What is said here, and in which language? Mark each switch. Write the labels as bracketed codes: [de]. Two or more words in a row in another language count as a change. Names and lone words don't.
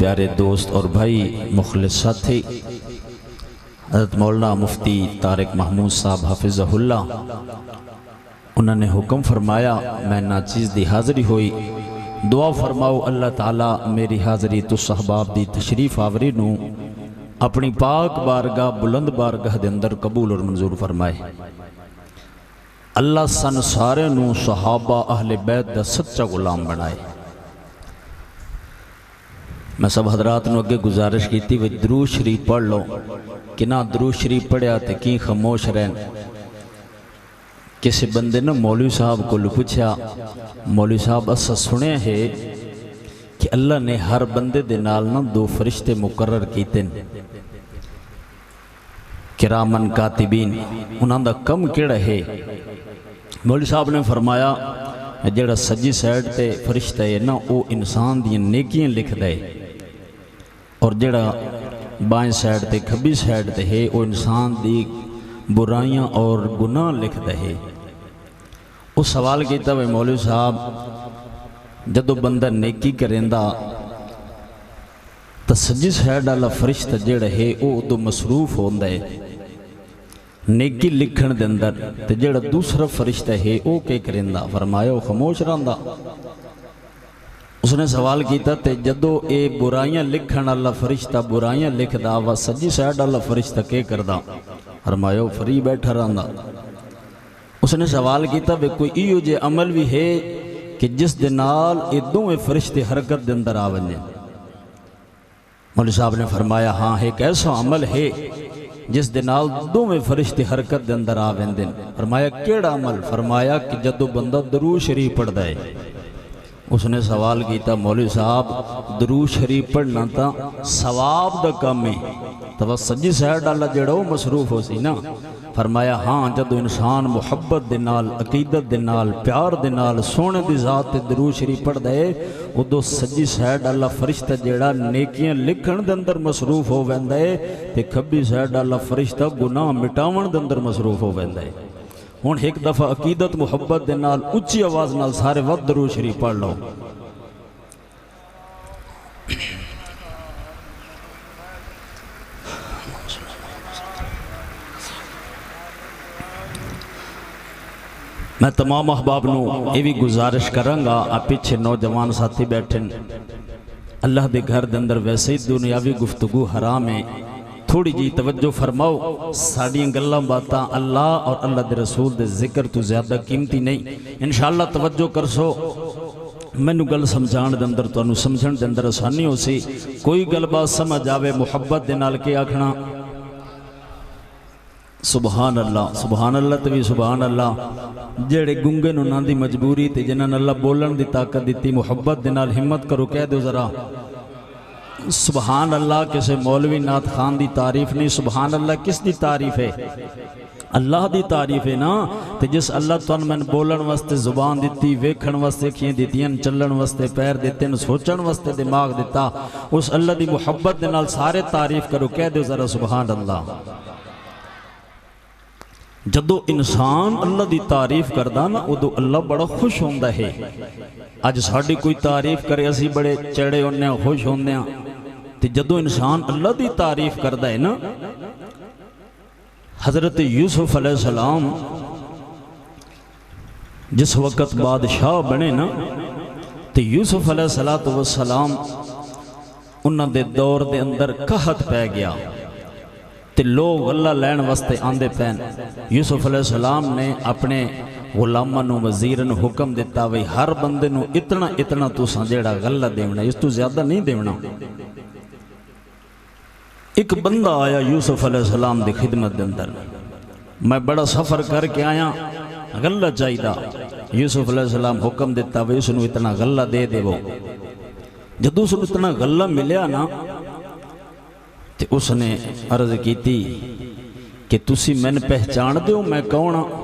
[pa] پیارے دوست اور بھائی مخلص ساتھی حضرت مولانا مفتی طارق محمود صاحب حافظہ اللہ انہوں نے حکم فرمایا میں ناچیز دی حاضری ہوئی دعا فرماؤ اللہ تعالیٰ میری حاضری تو صحباب دی تشریف آوری نو اپنی پاک بارگاہ بلند بارگاہ دے اندر قبول اور منظور فرمائے اللہ سن سارے نو صحابہ اہل بیت دا سچا غلام بنائے میں سب حضرات نو اگے گزارش کی تھی وہ درود شریف پڑھ لو کہ نہ درود شریف پڑھیا تے کی خاموش رہن کسی بندے نے مولوی صاحب کو پوچھا مولوی صاحب اسا سنے ہے کہ اللہ نے ہر بندے دے نال نہ دو فرشتے مقرر کیتے کرامن کاتبین انہاں دا کم کیڑا ہے مولوی صاحب نے فرمایا جڑا سجی سائیڈ تے فرشتہ ہے نا وہ انسان دی نیکیاں لکھ دے اور جڑا بائیں سائیڈ تے کھبی سائیڈ تے ہے وہ انسان دی برائیاں اور گناہ لکھ دے اس سوال کیتا ہے مولوی صاحب جدو بندہ نیکی کریندا تو سجی سائیڈ والا فرشتہ جڑا ہے وہ ادو مصروف ہوندا ہے نیکی لکھن دے اندر تے جڑا دوسرا فرشتہ ہے او کہ کرندا؟ فرمایا وہ خاموش رہندا۔ اس نے سوال کیتا تے جدو اے برائیاں لکھن اللہ فرشتہ برائیاں لکھ دا وا سجی سائیڈ اللہ فرشتہ کہ کردا؟ فرمایا وہ فری بیٹھا رہندا۔ اس نے سوال کیتا بے کوئی ایو جے عمل بھی ہے کہ جس دے نال اے دوویں فرشتے حرکت دے اندر آ ونجے؟ مولوی صاحب نے فرمایا ہاں ایک ایسا عمل ہے جس دے نال دوویں فرشتے حرکت دے اندر آ ویندے۔ فرمایا کیڑا عمل؟ فرمایا کہ جدو بندہ درود شریف پڑھدا ہے۔ اس نے سوال کیتا مولوی صاحب درود شریف پڑھنا تا ثواب دا کام ہے تو سجی سائیڈ اللہ جڑا وہ مصروف ہو سی نا؟ فرمایا ہاں جدو انسان محبت دے نال عقیدت دے نال پیار دے نال سونے دی ذات تے درود شریف پڑھ دے ادو سجی سائیڈ اللہ فرشتہ جیڑا نیکیاں لکھن دے اندر مصروف ہو ویندا ہے تے کھبی سائیڈ اللہ فرشتہ گناہ مٹاون دے اندر مصروف ہو ویندا ہے۔ ہن ایک دفعہ عقیدت محبت دے نال اچھی آواز نال سارے وقت درود شریف پڑھ لو۔ میں تمام احباب نو یہ بھی گزارش کرنگا آپ پیچھے نوجوان ساتھی بیٹھیں اللہ دے گھر دے اندر ویسے ہی دنیاوی گفتگو حرام ہے، تھوڑی جی توجہ فرماؤ۔ ساڑیاں گلاں باتاں اللہ اور اللہ دے رسول دے ذکر تو زیادہ قیمتی نہیں۔ انشاءاللہ توجہ کرسو، مینوں گل سمجھان دے اندر تو انو سمجھن دے اندر آسانی ہو سی۔ کوئی گل بات سمجھ آوے محبت دے نال کے آکھنا [ar] سبحان اللہ [pa] تبھی [ar] سبحان اللہ۔ [pa] جڑے گنگے نو ناں دی مجبوری تے جنہاں اللہ بولن دی طاقت دیتی محبت دے نال ہمت کرو کہہ دو ذرا [ar] سبحان اللہ۔ [pa] کسے مولوی نعت خان دی تعریف نہیں، [ar] سبحان اللہ [pa] کس دی تعریف ہے؟ اللہ دی تعریف ہے نا۔ تے جس اللہ تو میں بولن واسطے زبان دیتی، ویکھن واسطے اکھیاں دیتیاں، چلن واسطے پیر دیتے، سوچن واسطے دماغ دیتا، اس اللہ دی محبت دے نال سارے تعریف کرو کہہ دو ذرا [ar] سبحان اللہ۔ [pa] جدو انسان اللہ دی تعریف کردہ نا ادو اللہ بڑا خوش ہوندہ ہے۔ آج ساڑھی کوئی تعریف کرے اسی بڑے چڑے ہونے ہیں خوش ہونے ہیں، تے جدو انسان اللہ دی تعریف کردہ ہے نا۔ حضرت یوسف [ar] علیہ السلام [pa] جس وقت بادشاہ بنے نا تے یوسف [ar] علیہ السلام [pa] انہاں دے دور دے اندر قحط پہ گیا تے لوگ اللہ لین واسطے آندے پین۔ یوسف [ar] علیہ السلام [pa] نے اپنے غلاماں نو وزیراں نو حکم دیتا وی ہر بندے نو اتنا تساں جیڑا غلہ دیونا، اس تو زیادہ نہیں دیونا۔ ایک بندہ آیا یوسف [ar] علیہ السلام [pa] دی خدمت دے اندر، میں بڑا سفر کر کے آیا غلہ چاہیدہ۔ یوسف [ar] علیہ السلام [pa] حکم دیتا وی اس نو اتنا غلہ دے دے وہ۔ جدو اس نو اتنا غلہ ملیا نا تے اس نے عرض کی تھی کہ تسی میں نے پہچان دیو میں کونا؟